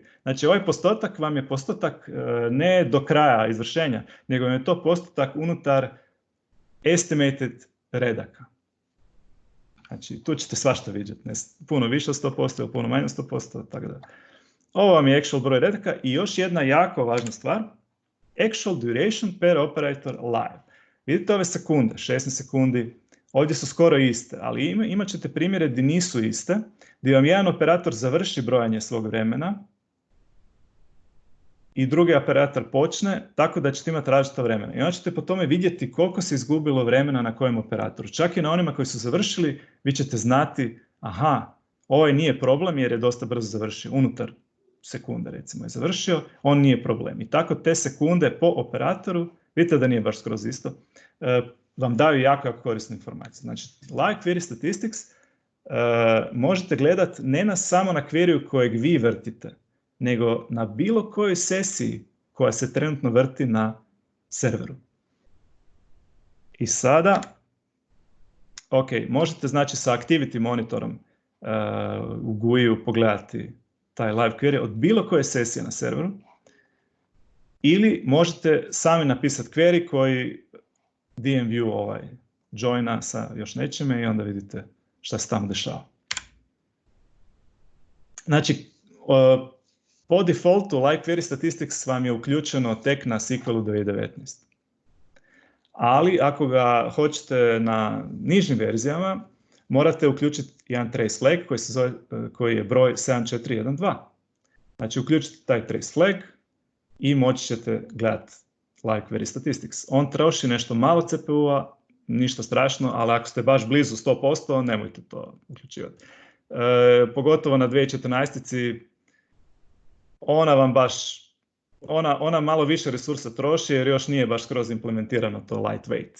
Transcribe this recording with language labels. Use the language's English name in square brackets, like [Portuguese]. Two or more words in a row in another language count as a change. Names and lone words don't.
[Croatian] Znači, ovaj postotak vam je postotak ne do kraja izvršenja, nego je to postotak unutar estimated redaka. Znači, tu ćete svašta vidjeti. Puno više od 100% ili puno manje od 100%. Tako da. Ovo vam je actual broj redaka i još jedna jako važna stvar. [English] Actual duration per operator live. [Croatian] Vidite ove sekunde, 16 sekundi. Ovdje su skoro iste, ali imat ćete primjere gdje nisu iste, gdje vam jedan operator završi brojanje svog vremena i drugi operator počne, tako da ćete imati različito vremena. I onda ćete po tome vidjeti koliko se izgubilo vremena na kojem operatoru. Čak i na onima koji su završili, vi ćete znati, aha, ovaj nije problem jer je dosta brzo završio, unutar sekunde recimo je završio, on nije problem. I tako te sekunde po operatoru, vidite da nije baš skroz isto, vam daju jako korisne informacije. Znači, [English] live query statistics [Croatian] možete gledati ne samo na query kojeg vi vrtite, nego na bilo kojoj sesiji koja se trenutno vrti na serveru. I sada, ok, možete znači sa [English] activity monitorom [Croatian] u GUI-u pogledati taj [English] live query [Croatian] od bilo koje sesije na serveru, ili možete sami napisati query koji DMView joina sa još nečime i onda vidite šta se tamo dešava. Znači, po defaultu [English] like query statistics [Croatian] vam je uključeno tek na SQL-u 2019. Ali ako ga hoćete na nižim verzijama, morate uključiti jedan [English] trace flag [Croatian] koji je broj 7412. Znači, uključite taj [English] trace flag [Croatian] i moći ćete gledati [English] like query statistics. [Croatian] On troši nešto malo CPU-a, ništa strašno, ali ako ste baš blizu 100%, nemojte to uključivati. Pogotovo na 2014. Ona vam baš, ona malo više resursa troši jer još nije baš skroz implementirano to lightweight.